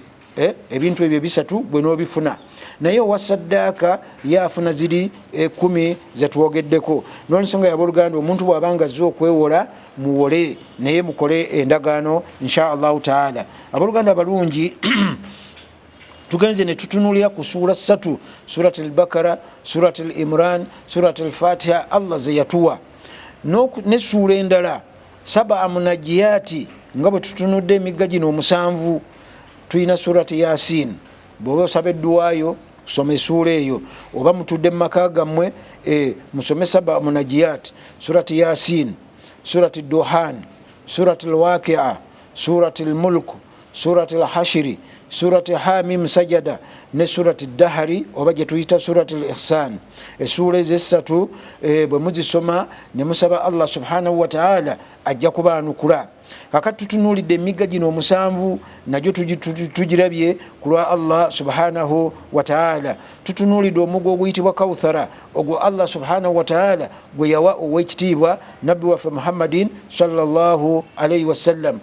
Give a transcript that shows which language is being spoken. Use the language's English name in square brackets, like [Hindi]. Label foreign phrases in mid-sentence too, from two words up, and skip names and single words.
[Ganda] Ebintu ebyo bisatu bwe n'obifuna. Naye owa saddaaka yaafuna ziri 10 zetwogeddeko. N'olwensonga yabooluganda omuntu bw'abanga azze okwewola muwole, naye mukole endagaano [Arabic] إن شاء الله تعالى. [Ganda] Abooluganda abalungi tugenze ne tutunulira ku suura 3, surat al-Bakara, surat al-Imran, surat al-Fatiha, Allah ze yatuwa, ne suura endala 7 munajiyaati nga bwe tutunudde emigga gino 7. Tuyina surati Yasin. Bw'oba osaba edduwaayo some suura eyo, oba mutudde mu maka gammwe musome 7 munajiyat, surati Yasin, surati Duhan, surati al-Waqi'a, surati al-Mulk, surati al-Hashri, surati Hamim Sajada ne surati Dahari oba gye tuyita surati al-Ihsan. Essuula ezo 3 bwe muzisoma ne musaba Allah [Arabic] سبحانه وتعالى [Ganda] ajja kubaanukula. Kakati tutunuulidde emigga gino 7 nagyo tugirabye ku lwa Allah [Arabic] سبحانه وتعالى. [Ganda] Tutunuulidde omugga oguyitibwa Kawthara, ogwo Allah [Arabic] سبحانه وتعالى [Ganda] gwe yawa ow'ekitiibwa nabbi waffe Muhammadin [Arabic] صلى الله عليه وسلم.